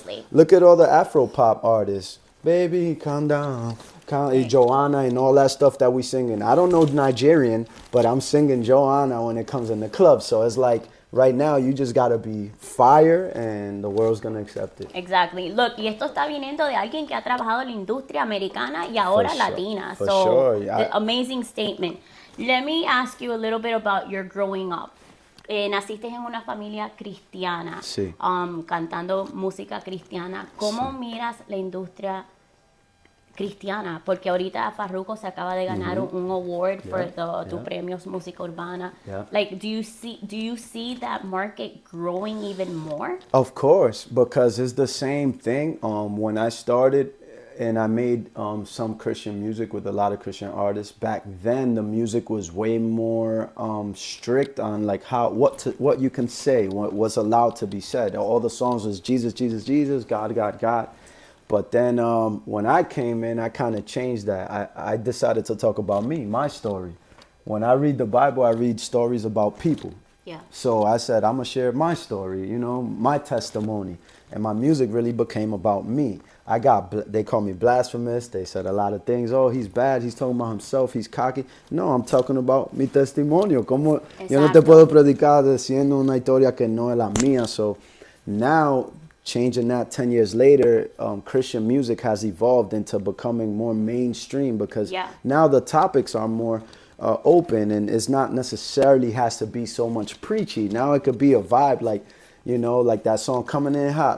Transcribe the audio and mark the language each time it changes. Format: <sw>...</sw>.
<en>Obviously. Look at all the Afro pop artists. Baby, calm down. Joanna and all that stuff that we singing. I don't know Nigerian, but I'm singing Joanna when it comes in the club. So it's like right now you just gotta be fire and the world's gonna accept it. Exactly. Look,</en> <es>y esto está viniendo de alguien que ha trabajado en la industria americana y ahora latina.</es> <en>For so, sure. Yeah. Amazing statement. Let me ask you a little bit about your growing up.</en> <es>Naciste en una familia cristiana, sí. Cantando música cristiana. ¿Cómo miras la industria cristiana? Porque ahorita Farruko se acaba de ganar un</es> <en>award for</en> <es>tu premios música urbana.</es> <en>Like, do you see that market growing even more? Of course, because it's the same thing. When I started and I made some Christian music with a lot of Christian artists, back then the music was way more strict on like what you can say, what was allowed to be said. All the songs was Jesus, Jesus, Jesus, God, God, God. But then when I came in, I kind of changed that. I decided to talk about me, my story. When I read the Bible, I read stories about people. Yeah. So I said, I'm going to share my story, you know, my testimony. And my music really became about me. They call me blasphemous. They said a lot of things. Oh, he's bad. He's talking about himself. He's cocky. No, I'm talking about</en> <es>mi testimonio. Como yo no te puedo predicar diciendo una historia que no es la mía.</es> <en>So now, changing that 10 years later, Christian music has evolved into becoming more mainstream because now the topics are more open, and it's not necessarily has to be so much preachy. Now it could be a vibe, like, you know, like that song Coming In Hot.</en>